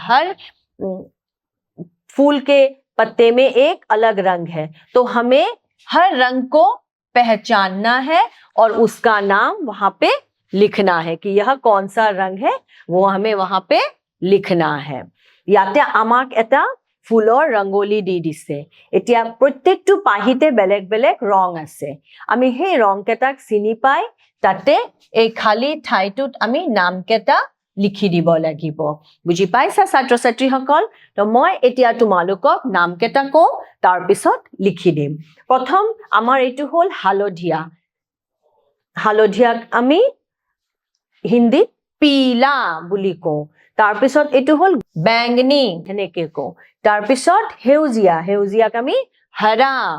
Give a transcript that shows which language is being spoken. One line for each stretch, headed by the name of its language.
Hindi: हर फूल के पत्ते में एक अलग रंग है, तो हमें हर रंग को पहचानना है और उसका नाम वहां पे लिखना है कि यह कौन सा रंग है, वो हमें वहां पे लिखना है।
Assamese: याते আমাক এটা ফুলৰ ৰংগোলী দি দিছে। এতিয়া প্ৰত্যেকটো পাহিতে বেলেগ বেলেগ ৰং আছে, আমি সেই ৰং কেইটাক চিনি পাই তাতে এই খালি ঠাইটোত আমি নাম কেইটা লিখি দিব লাগিব। বুজি পাইছা ছাত্ৰ ছাত্ৰীসকল? তো মই এতিয়া তোমালোকক নাম কেইটা কওঁ, তাৰ পিছত লিখি দিম। প্ৰথম আমাৰ এইটো হ'ল হালধীয়া। হালধীয়াক আমি হিন্দীত पीला বুলি কওঁ। তাৰ পিছত এইটো হ'ল बैंगनी, এনেকে কওঁ। তাৰ পিছত সেউজীয়া, সেউজীয়াক আমি हरा।